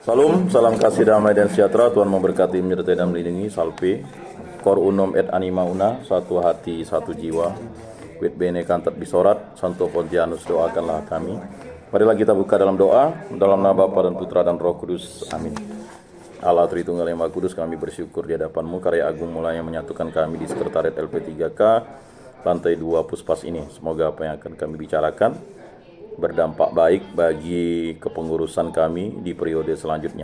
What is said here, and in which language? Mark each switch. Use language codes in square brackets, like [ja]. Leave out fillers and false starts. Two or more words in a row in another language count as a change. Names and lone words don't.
[id] Salam, salam kasih damai dan sejahtera. Tuhan memberkati, menyertai dan melindungi. [la] Salve, cor unum et anima una, [id] satu hati, satu jiwa. [la] Quid bene cantat bisorat, Santo Pontianus, [id] doakanlah kami. Marilah kita buka dalam doa, dalam nama Bapa dan Putra dan Roh Kudus. Amin. Allah Tritunggal yang Maha Kudus, kami bersyukur di hadapan-Mu karya agung mulai yang menyatukan kami di Sekretariat LP3K lantai 2 Puspas ini. Semoga apa yang akan kami bicarakan berdampak baik bagi kepengurusan kami di periode selanjutnya.